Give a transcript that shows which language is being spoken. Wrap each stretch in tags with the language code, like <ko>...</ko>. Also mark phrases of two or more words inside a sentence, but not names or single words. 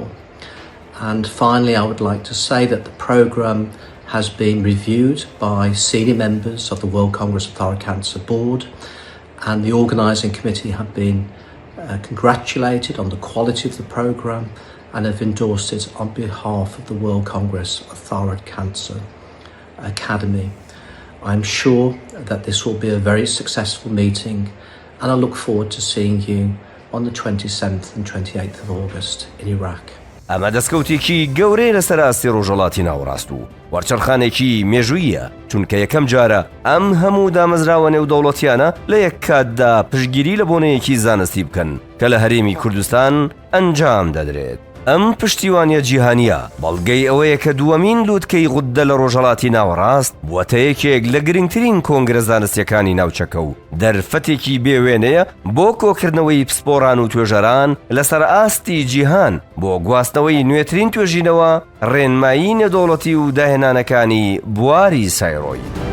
<en>And finally, I would like to say that the programme has been reviewed by senior members of the World Congress of Thyroid Cancer Board, and the organising committee have been congratulated on the quality of the programme and have endorsed it on behalf of the World Congress of Thyroid Cancer Academy. I'm sure that this will be a very successful meeting, and I look forward to seeing you on the 27th and 28th of August in Iraq.</en> <ckb>ئەمە دەستکەوتێکی گەورەی لەسەر ئاستی ڕۆژهەڵاتی ناوەڕاست و وەرچەرخانێکی مێژوویە، چونکە یەکەم جارە ئەم هەموو دامەزراوە نێودەوڵەتیانە لە یەک کاتدا پشتگیری لە بۆنەیەکی زانستی بکەن کە لە هەرێمی کوردستان ئەنجام دەدرێت. ئەم پشتیوانیە جیهانیە بەڵگەی ئەوەیە کە دووەمین لوتکەی غودە لە ڕۆژهەڵاتی ناوەڕاست بووەتە یەکێک لە گرنگترین کۆنگرە زانستیەکانی ناوچەکە و دەرفەتێکی بێوێنەیە بۆ کۆکردنەوەی پسپۆران و توێژەران لەسەر ئاستی جیهان بۆ گواستنەوەی نوێترین توێژینەوە، ڕێنمایی نێودەوڵەتی و داهێنانەکانی بواری سایڕۆی.</ckb>